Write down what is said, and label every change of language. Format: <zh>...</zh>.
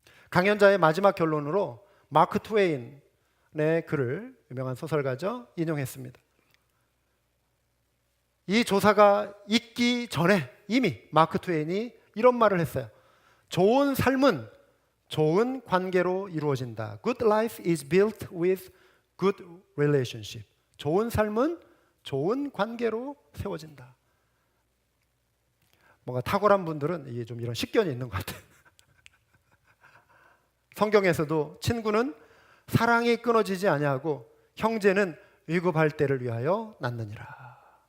<ko>강연자의 마지막 결론으로 마크 트웨인의 글을 유명한 소설가죠, 인용했습니다. 이 조사가 있기 전에 이미 마크 트웨인이 이런 말을 했어요. 좋은 삶은 좋은 관계로 이루어진다.</ko> <en>Good life is built with good relationship.</en> <ko>좋은 삶은 좋은 관계로 세워진다. 뭔가 탁월한 분들은 이게 좀 이런 식견이 있는 것 같아요. 성경에서도 친구는 사랑이 끊어지지 아니하고 형제는 위급할 때를 위하여 낳느니라.</ko>